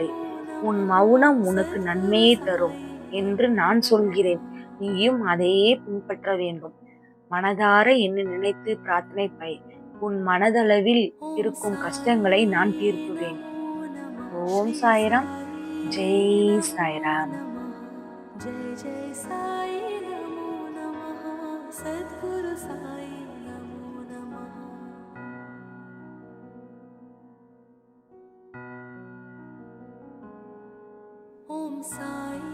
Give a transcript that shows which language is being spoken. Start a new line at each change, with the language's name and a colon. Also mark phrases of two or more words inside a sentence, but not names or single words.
Tamil: உன் மௌனம் உனக்கு நன்மையை தரும் என்று நான் சொல்கிறேன். நீயும் அதையே பின்பற்ற வேண்டும். மனதார என்னை நினைத்து பிரார்த்தனை பை. உன் மனதளவில் இருக்கும் கஷ்டங்களை நான் தீர்க்குவேன். ஓம் சாய்ராம். ஜெய் சாய்ராம்.
Sanskrit: जय जय साई नमो नमः सद्गुरु साई नमो नमः ओम साई